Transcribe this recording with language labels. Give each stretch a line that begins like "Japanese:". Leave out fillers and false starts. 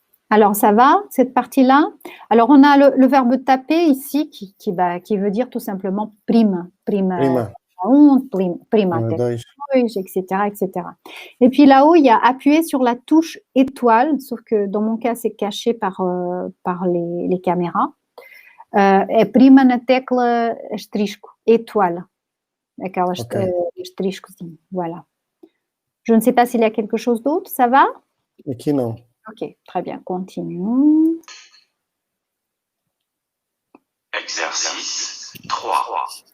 French: Alors, ça va, cette partie-là? Alors, on a le verbe taper ici qui veut dire tout simplement prima.
Portuguese: Prima. Prima, 2. etc., etc.
French: Et puis là-haut, il y a appuyer sur la touche étoile, sauf que dans mon cas, c'est caché par les caméras.
Portuguese: É prima na tecla asterisco, étoile. Aquela asteriscozinho, voilà.
French: Je ne sais pas s'il y a quelque chose d'autre, ça va?
Portuguese: Aqui não.
French: Ok, très bien, continuons. Exercice 3.